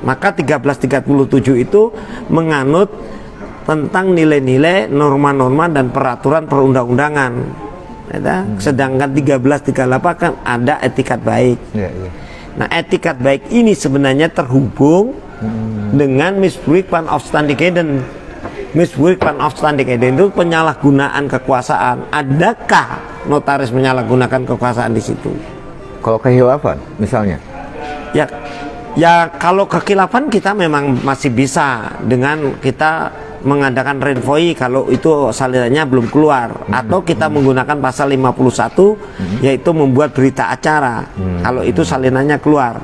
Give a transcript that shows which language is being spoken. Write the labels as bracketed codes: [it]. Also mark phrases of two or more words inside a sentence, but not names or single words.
[id] Maka 1337 itu menganut tentang nilai-nilai, norma-norma dan peraturan perundang-undangan. Sedangkan 1338 kan ada etikat baik. Nah, etikat baik ini sebenarnya terhubung dengan [nl] misbruik van Aufstandigheden. Misbruik van Aufstandigheden [id] itu penyalahgunaan kekuasaan. Adakah notaris menyalahgunakan kekuasaan di situ? Kalau kehilafan misalnya? Ya kalau kekhilafan kita memang masih bisa dengan kita mengadakan renvoi kalau itu salinannya belum keluar, atau kita menggunakan pasal 51 yaitu membuat berita acara kalau itu salinannya keluar.